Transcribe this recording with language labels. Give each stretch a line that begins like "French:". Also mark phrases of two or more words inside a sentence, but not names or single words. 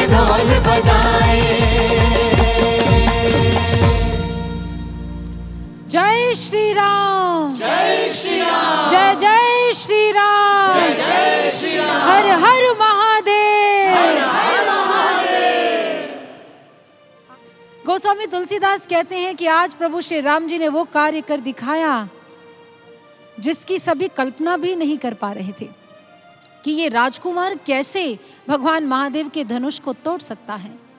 Hindi: ढोल बजाएं। जय श्री राम, जय श्री राम, जय जय श्री राम, जय जय श्री राम, हर हर महादेव, हर हर महादेव। गोस्वामी तुलसीदास कहते हैं कि आज प्रभु श्री राम जी ने वो कार्य कर दिखाया जिसकी सभी कल्पना भी नहीं कर पा रहे थे, कि ये राजकुमार कैसे भगवान महादेव के धनुष को तोड़ सकता है।